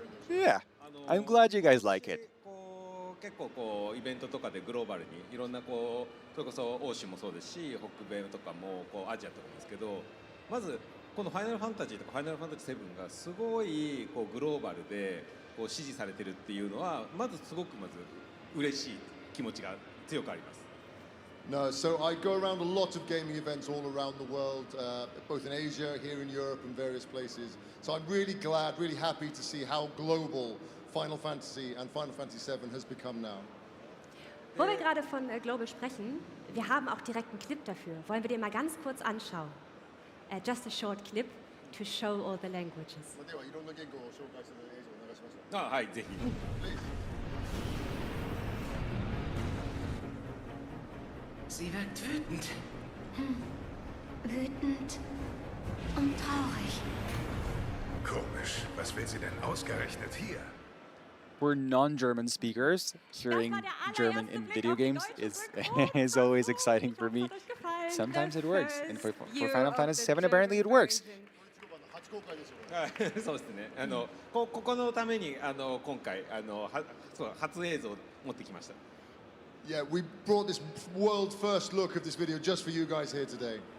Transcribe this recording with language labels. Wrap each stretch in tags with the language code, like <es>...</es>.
<en>Yeah, I'm glad you guys like it.</en> <ja>結構こうイベントとかでグローバルにいろんなこうそれこそ欧州もそうですし北米とかもこうアジアとかもですけどまずこのファイナルファンタジーとかファイナルファンタジー7がすごいこうグローバルでこう支持されてるっていうのはまずすごくまず嬉しい気持ちが強くあります。</ja> <en>No, so I go around a lot of gaming events all around the world, both in Asia, here in Europe, and various places. So I'm really glad, really happy to see how global Final Fantasy and Final Fantasy VII has become now.</en> <de>Wo wir gerade von Global sprechen, wir haben auch direkt einen Clip dafür. Wollen wir den mal ganz kurz anschauen?</de> <en>Just a short clip to show all the languages.</en> <ja>あ、はい、ぜひ。</ja> <de>Sie wirkt wütend. Wütend und traurig. Komisch. Was will sie denn ausgerechnet hier?</de> <en>we're non-German speakers, hearing German in video games is always exciting for me. Sometimes it works, and for Final Fantasy VII, apparently it works.</en> <ja>そうですね。ここのために今回初映像を持ってきました。</ja> <en>Yeah, we brought this world first look of this video just for you guys here today.</en>